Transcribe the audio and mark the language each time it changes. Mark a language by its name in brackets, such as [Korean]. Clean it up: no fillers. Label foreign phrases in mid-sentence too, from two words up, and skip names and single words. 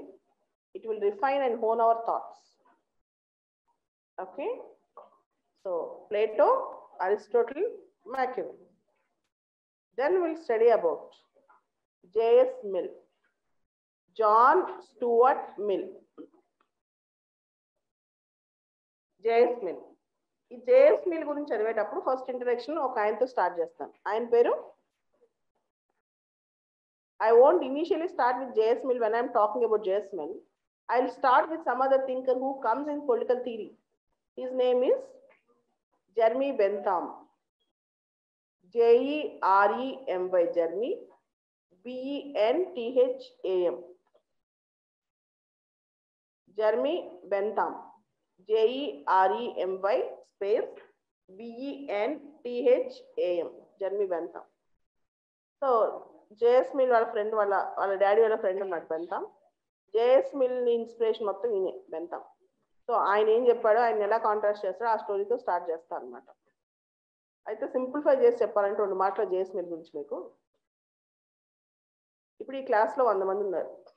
[English] It will refine and hone our thoughts. Okay, so Plato, Aristotle, Machiavelli. Then we'll study about J.S. Mill, John Stuart Mill. J.S. Mill. [Telugu] ఈ J.S. Mill గురించి చదివేటప్పుడు [English] first introduction [Telugu] ఒక ఆయనతో స్టార్ట్ చేస్తాను. ఆయన పేరు, [English] I won't initially start with J.S. Mill when I'm talking about J.S. Mill. I'll start with some other thinker who comes in political theory. His name is Jeremy Bentham. Jeremy, Jeremy, Bentham. Jeremy Bentham. Jeremy space Bentham. Jeremy Bentham. [Telugu] So J.S. Mill వాళ్ళ ఫ్రెండ్, వాళ్ళ డాడీ వాళ్ళ ఫ్రెండ్ అన్నమాట బెంథాం. జేఎస్ మిల్ ఇన్స్పిరేషన్ మొత్తం ఈయనే బెంథాం. సో ఆయన ఏం చెప్పాడో, ఆయన ఎలా కాంట్రాస్ట్ చేస్తాడో ఆ స్టోరీతో స్టార్ట్ చేస్తాను అనమాట. అయితే సింప్లిఫై చేసి చెప్పాలంటే 2 మాటలు జేఎస్ మిల్ గురించి మీకు. ఇప్పుడు ఈ క్లాస్లో 100 మంది ఉన్నారు.